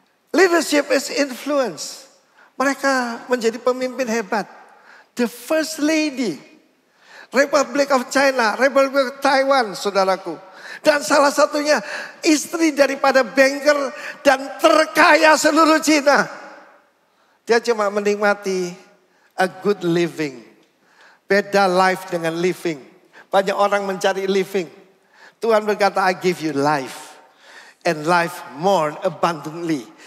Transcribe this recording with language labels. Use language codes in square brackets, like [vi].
[en] Leadership is influence. [id] Mereka menjadi pemimpin hebat. [en] The First Lady, Republic of China, Republic of Taiwan, [id] saudaraku. Dan salah satunya istri daripada banker dan terkaya seluruh Cina. Dia cuma menikmati [en] a good living. [id] Beda life dengan living. Banyak orang mencari living. Tuhan berkata, [en] I give you life. And life more abundantly.